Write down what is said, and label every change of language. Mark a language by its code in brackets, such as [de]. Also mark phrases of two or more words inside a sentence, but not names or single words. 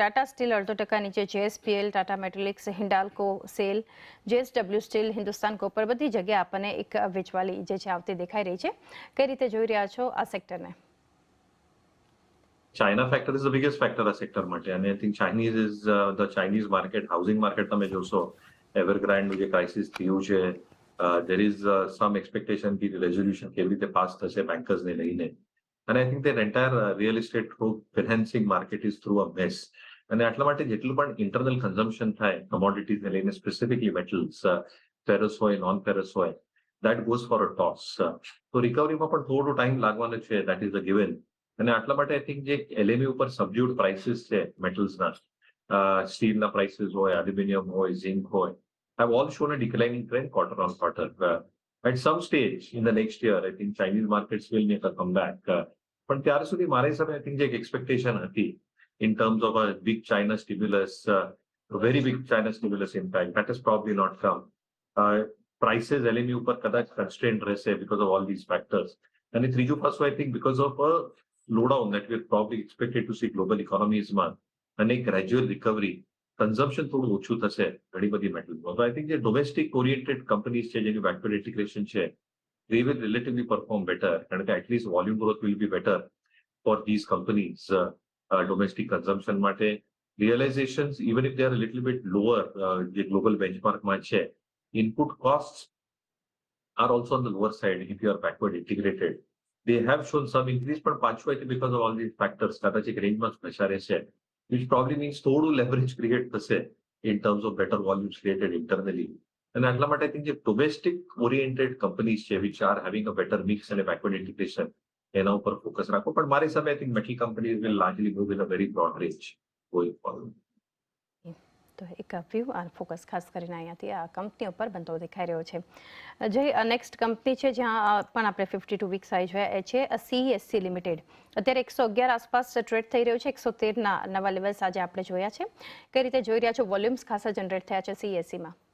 [gu] ટાટા સ્ટીલ 0.5% નીચે, JSPL, ટાટા મેટાલિક્સ, હિન્ડાલ્કો, સેલ, JSW સ્ટીલ, હિન્દુસ્તાન કોપર, બધી જગ્યાએ આપણને એક વેચવાલી જે છે આવતી દેખાઈ રહી છે. કઈ રીતે જોઈ રહ્યા છો આ સેક્ટરને? [en] China factor is the biggest factor [gu] આ સેક્ટર માટે, અને [en] I think Chinese is the Chinese market, housing market [gu] તમે જોશો એવરગ્રાન્ડનું જે ક્રાઇસિસ થયું છે, [en] there is some expectation [gu] કે રેઝોલ્યુશન કેવી રીતે પાસ થશે બેન્કર્સને લઈને, અને [en] I think that entire real estate financing market is through a mess. [gu] અને આટલા માટે જેટલું પણ [en] internal consumption [gu] થાય કમોડિટીઝને લઈને, [en] specifically metals, [gu] ફેરસ હોય, [en] non ferrous [gu] હોય, [en] that goes for a toss. [gu] તો રિકવરીમાં પણ થોડો ટાઈમ લાગવાનો છે, [en] that is a given. [gu] અને આટલા માટે [en] I think [gu] જે LME ઉપર [en] subdued prices [gu] છે મેટલ્સના, સ્ટીલના પ્રાઇસીસ હોય, એલ્યુમિનિયમ હોય, ઝિંક હોય, [en] have all shown a declining trend quarter on quarter. At some stage in the next year, I think Chinese markets will make a comeback. [gu] પણ ત્યાર સુધી મારા હિસાબે [en] I think [gu] જે એક એક્સપેક્ટેશન હતી [en] in terms of a big China stimulus, a very big China stimulus impact, that has probably not come. Prices LME ઉપર કદાચ constrained રહેશે because of all these factors. [gu] અને ત્રીજું પાછું [en] I think because of a slowdown that we're probably expected to see global economies [gu] માં, અને [en] gradual recovery, [gu] કન્ઝમ્પશન થોડું ઓછું થશે ઘણી બધી મેટલ્સમાં. [en] તો I think જે domestic oriented companies છે જેની backward integration છે, they will relatively perform better, [gu] કારણ કે [en] at least volume growth will be better for these companies. Domestic consumption માટે realizations, even if they are a little bit lower, જે global benchmark [gu] માં છે, [en] input costs are also on the lower side if you are backward integrated. They have shown some increase, but પાછું I think because of all these factors [gu] કદાચ એક રેન્જમાં જ બેસાડે છે, [en] which probably means થોડું leverage create થશે in terms of better volumes created internally. And [gu] આટલા માટે [en] I think જે domestic oriented companies છે which are having a better mix and a backward integration, [gu] એના ઉપર ફોકસ રાખો. પણ મારી હિસાબે [en] I think metal companies will largely move in a very broad range going forward. [gu] તો એક વ્યૂ અને ફોકસ ખાસ કરીને અહીંયાથી આ કંપની ઉપર બનતો દેખાઈ રહ્યો છે. જે [en] next company [gu] છે જ્યાં પણ આપણે 52 વીક્સ આવી જોઈએ એ છે CESC લિમિટેડ. અત્યારે 111 આસપાસ ટ્રેડ થઈ રહ્યો છે. 113ના નવા લેવલ્સ આજે આપણે જોયા છે. કઈ રીતે જોઈ રહ્યા છો? વોલ્યુમ્સ ખાસા જનરેટ થયા છે CESCમાં.